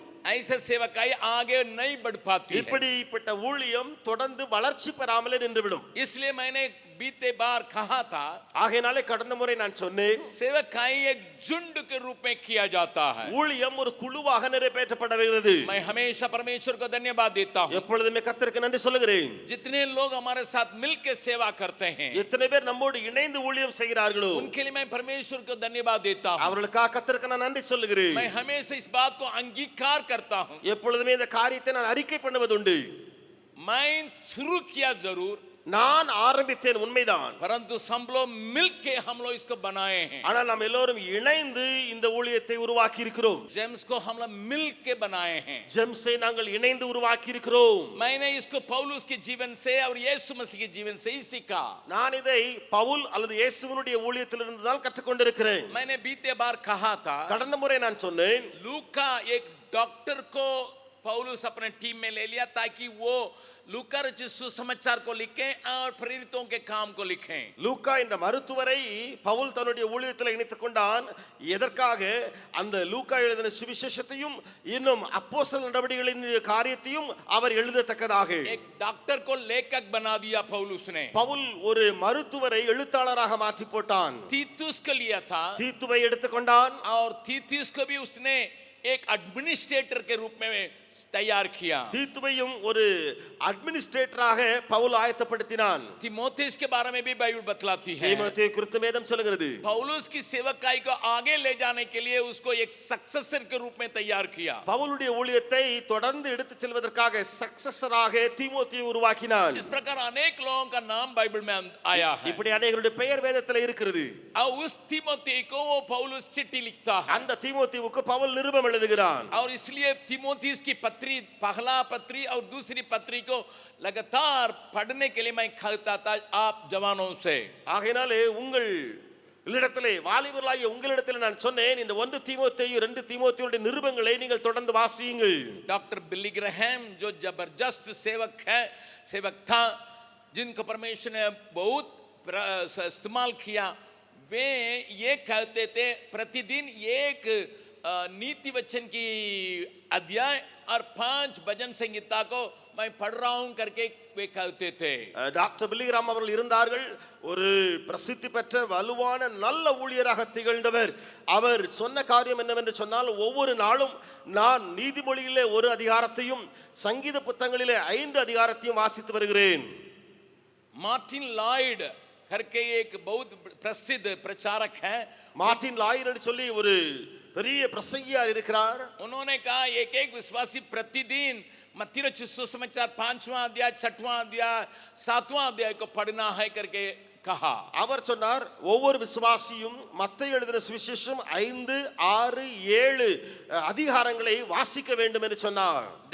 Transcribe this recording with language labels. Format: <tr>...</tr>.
<hi>ऐसे सेवकाई आगे नहीं बढ़ पाती है.</hi> <ta>இப்படிப்பட்ட ஊழியம் தொடர்ந்து வளர்ச்சி பெறாமலே நின்றுவிடும்.</ta> <hi>इसलिए मैंने बीते बार कहा था</hi> <ta>ஆகையினாலே கடந்த முறை நான் சொன்னேன்,</ta> <hi>सेवकाई एक झुंड के रूप में किया जाता है.</hi> <ta>ஊழியம் ஒரு குழுவாக நிறைவேற்றப்படுகிறது.</ta> <hi>मैं हमेशा परमेश्वर को धन्यवाद देता हूं.</hi> <ta>எப்பொழுதுமே கர்த்தருக்கு நன்றி சொல்லுகிறேன்.</ta> <hi>जितने लोग हमारे साथ मिलकर सेवा करते हैं,</hi> <ta>எத்தனை பேர் நம்மோடு இணைந்து ஊழியம் செய்கிறார்களோ</ta> <hi>उनके लिए मैं परमेश्वर को धन्यवाद देता हूं.</hi> <ta>அவர்களுக்காக கர்த்தருக்கு நான் நன்றி சொல்லுகிறேன்.</ta> <hi>मैं हमेशा इस बात को अंगीकार करता हूं.</hi> <ta>எப்பொழுதுமே இந்த காரியத்தை நான் அறிக்கை பண்ணுவதுண்டு.</ta> <hi>मैं शुरू किया जरूर,</hi> <ta>நான் ஆரம்பித்தேன் உண்மைதான்,</ta> <hi>परंतु हम लोग मिलके हम लोग इसको बनाए हैं.</hi> <ta>ஆனால் நாம் எல்லோரும் இணைந்து இந்த ஊழியத்தை உருவாக்கி இருக்கிறோம்.</ta> <hi>जेम्स को हम लोग मिलके बनाए हैं.</hi> <ta>ஜெம்ஸை நாங்கள் இணைந்து உருவாக்கி இருக்கிறோம்.</ta> <hi>मैंने इसको पौलुस के जीवन से और यीशु मसीह के जीवन से ही सीखा.</hi> <ta>நான் இதை பவுல் அல்லது இயேசுவினுடைய ஊழியத்திலிருந்து தான் கற்றுக்கொண்டிருக்கிறேன்.</ta> <hi>मैंने बीते बार कहा था,</hi> <ta>கடந்த முறை நான் சொன்னேன்,</ta> <hi>लूका एक डॉक्टर को पौलुस अपने टीम में ले लिया ताकि वो लूका रचित सुसमाचार को लिखें और प्रेरितों के काम को लिखें.</hi> <ta>லூக்கா என்ற மருத்துவரை பவுல் தன்னுடைய ஊழியத்தில் இணைத்துக் கொண்டான். எதற்காக? அந்த லூக்கா எழுதின சுவிசேஷத்தையும் இன்னும் அப்போஸ்தலர் நடவடிக்கைகளின் காரியத்தையும் அவர் எழுதத்தக்கதாக.</ta> <hi>एक डॉक्टर को लेखक बना दिया पौलुस ने.</hi> <ta>பவுல் ஒரு மருத்துவரை எழுத்தாளராக மாற்றி போட்டான்.</ta> <hi>तीतुस को लिया था</hi> <ta>தீத்துவை எடுத்துக்கொண்டான்.</ta> <hi>और तीतुस को भी उसने एक एडमिनिस्ट्रेटर के रूप में तैयार किया.</hi> <ta>தீத்துவையும் ஒரு அட்மினிஸ்ட்ரேட்டராக பவுல் ஆயத்தப்படுத்தினான்.</ta> <hi>तीमुथियुस के बारे में भी बाइबल बतलाती है.</hi> <ta>தீமோத்தேயு குறித்து வேதம் சொல்கிறது,</ta> <hi>पौलुस की सेवकाई को आगे ले जाने के लिए उसको एक सक्सेसर के रूप में तैयार किया.</hi> <ta>பவுலுடைய ஊழியத்தை தொடர்ந்து எடுத்துச் செல்வதற்காக சக்சஸராக தீமோத்தேயுவை உருவாக்கினான்.</ta> <hi>इस प्रकार अनेक लोगों का नाम बाइबल में आया है.</hi> <ta>இப்படி अनेகருடைய பெயர் வேதத்தில் இருக்கிறது.</ta> <hi>और उस तीमुथियुस को वो पौलुस चिट्ठी लिखता है.</hi> <ta>அந்த தீமோத்தேயுவுக்கு பவுல் நிருபம் எழுதுகிறான்.</ta> <hi>और इसलिए तीमुथियुस की पत्री, पहला पत्री और दूसरी पत्री को लगातार पढ़ने के लिए मैं कहता था आप जवानों से.</hi> <ta>ஆகையினாலே உங்களிடத்திலே வாலிபர்களாகிய உங்களிடத்திலே நான் சொன்னேன், இந்த 1 தீமோத்தேயு 2 தீமோத்தேயுடைய நிருபங்களை நீங்கள் தொடர்ந்து வாசியுங்கள்.</ta> <hi>डॉक्टर बिली ग्रैहम जो जबरदस्त सेवक था, जिनको परमेश्वर ने बहुत इस्तेमाल किया, वे ये कहते थे प्रतिदिन एक नीति वचन की अध्याय और 5 भजन संगीता को मैं पढ़ रहा हूं करके वे कहते थे.</hi> <ta>டாக்டர் பில்லிகிராம் அவர்கள் இருந்தார்கள். ஒரு பிரசித்தி பெற்ற வலுவான நல்ல ஊழியராக திகழ்ந்தவர். அவர் சொன்ன காரியம் என்னவென்று சொன்னால், ஒவ்வொரு நாளும் நான் நீதிமொழியிலே 1 அதிகாரத்தையும் சங்கீத புத்தகங்களிலே 5 அதிகாரத்தையும் வாசித்து வருகிறேன்.</ta> <hi>मार्टिन लॉयड करके एक बहुत प्रसिद्ध प्रचारक है।</hi> <ta>மார்ட்டின் லாயர் என்று சொல்லி ஒரு பெரிய பிரசங்கியார் இருக்கிறார்.</ta> <hi>उन्होंने कहा एक एक विश्वासी प्रतिदिन मत्ती रचित सुसमाचार 5वां अध्याय 6वां अध्याय 7वां अध्याय को पढ़ना है करके कहा।</hi> <ta>அவர் சொன்னார் ஒவ்வொரு விசுவாசியும் மத்தேயு எழுதின சுவிசேஷம் 5, 6, 7 அதிகாரங்களை வாசிக்க வேண்டும் என்று சொன்னார்.</ta>